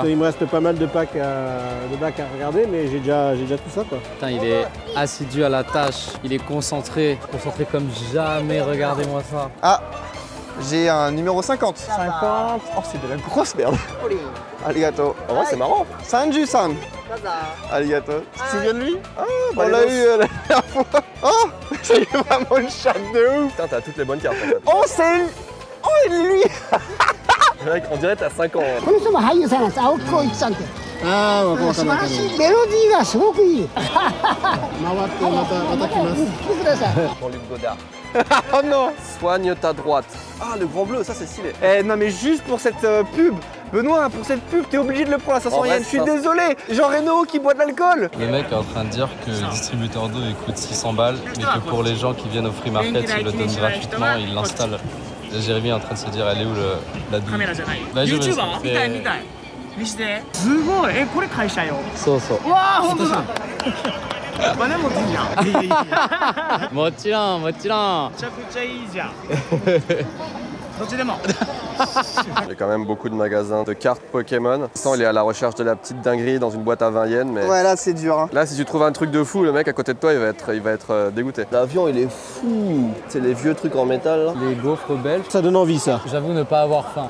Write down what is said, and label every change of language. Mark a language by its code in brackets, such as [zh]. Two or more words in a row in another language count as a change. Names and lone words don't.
[fr] Il me reste pas mal de packs à regarder, mais j'ai déjà tout ça quoi. Putain, il est assidu à la tâche, il est concentré comme jamais, regardez-moi ça. Ah, j'ai un numéro 50. 50. Oh, c'est de la grosse merde. Arigato. En vrai, c'est marrant. Sanju-san. Arigato. Tu te souviens de lui? Ah, bah, on l'a eu la dernière fois. Oh, c'est vraiment une chatte de ouf. Putain, t'as toutes les bonnes cartes en fait. Oh, c'est lui. Oh, lui. On dirait que t'as 5 ans. Hein. [ja] ああ、わかった。メロディーがすごくいい。回ってまた来ます。来てください。 [fr] Jean-Luc Godard. Oh non. Soigne ta droite. Ah, le grand bleu, ça c'est stylé. Eh non mais juste pour cette pub. Benoît, pour cette pub, t'es obligé de le prendre à 500 yens. Je suis désolé. Jean Reno qui boit de l'alcool. Le mec est en train de dire que le distributeur d'eau il coûte 600 balles, mais que pour les gens qui viennent au free market, il le donne gratuitement, il l'installe. Là, Jérémy est en train de se dire, elle est où la douille? Là, je vais [ja] すごいこれ会社よそうそう。わあ本当だお金持つんじゃんもちろんもちろん。めちゃくちゃいいじゃんどっちでも [fr] Il y a quand même beaucoup de magasins de cartes Pokémon. Sans, il est à la recherche de la petite dinguerie dans une boîte à 20 yens. Mais ouais, là c'est dur. Hein. Là, si tu trouves un truc de fou, le mec à côté de toi, il va être dégoûté. L'avion, il est fou. C'est les vieux trucs en métal. Là. Les gaufres belges. Ça donne envie, ça. J'avoue ne pas avoir faim.